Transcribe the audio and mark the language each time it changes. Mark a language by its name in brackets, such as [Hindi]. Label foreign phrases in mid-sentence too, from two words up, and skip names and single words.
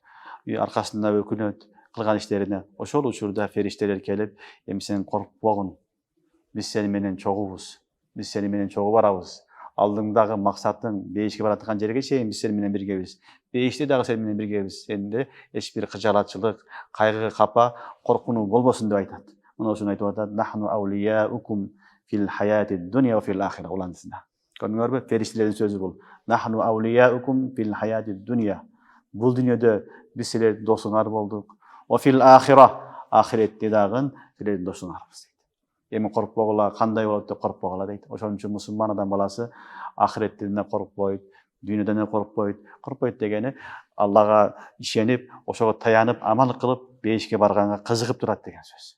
[Kyrgyz] Аркасында өкүнөт, кылган иштерине. Ошол учурда фериштелер келип, эми сен коркпогун. Биз сени менен чогубуз. Биз сени менен чогуу барабыз. Алдыңдагы максатың бейишке бараткан жерге чейин биз сени менен биргебиз. Бейиште дагы сени менен биргебиз. Сенде эч бир кыжалатчылык, кайгы, капа, коркунуу болбосун деп айтат. Мына ошону айтып атат. [Arabic] نحن أولياؤكم في الحياة الدنيا وفي الآخرة. [Kyrgyz] Уландысында. Көрдүңөрбү? Фериштелердин сөзү бул. [Arabic] نحن أولياؤكم في الحياة الدنيا. [Kyrgyz] Бул дүйнөдө биз силердин досуңар болдук. [Arabic] وفي الآخرة. [Kyrgyz] Ахиретте дагы силердин досуңарбыз. Эми коркпогула, кандай болот деп коркпогула дейт. Ошон үчүн мусулман адам баласы ахиреттен да коркпойт, дүйнөдөн да коркпойт. Коркпойт дегени Аллага ишенип, ошого таянып, амал кылып, бейишке барганга кызыгып турат деген сөз.